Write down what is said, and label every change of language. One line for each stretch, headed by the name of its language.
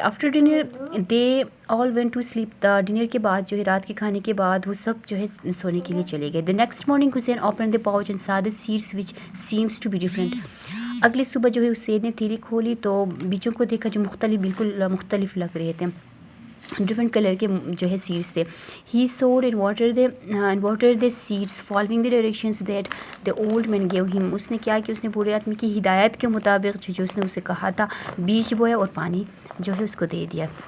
English: After dinner they all went to sleep.
Urdu: Dinner کے بعد جو ہے رات کے کھانے کے بعد وہ سب جو ہے سونے کے لیے چلے گئے.
English: The next morning Hussain open the pouch and saw the seeds which seems to be different.
Urdu: اگلی صبح جو ہے حسین نے تھیلی کھولی تو بیجوں کو دیکھا جو بالکل مختلف لگ رہے تھے، ڈفرینٹ کلر کے جو ہے سیڈس تھے.
English: He sowed and water the seeds following the directions that the old man gave him.
Urdu: اس نے کیا کہ اس نے بوڑھے آدمی کی ہدایت کے مطابق جو اس نے اسے کہا تھا بیج بویا اور پانی جو ہے اس کو دے دیا.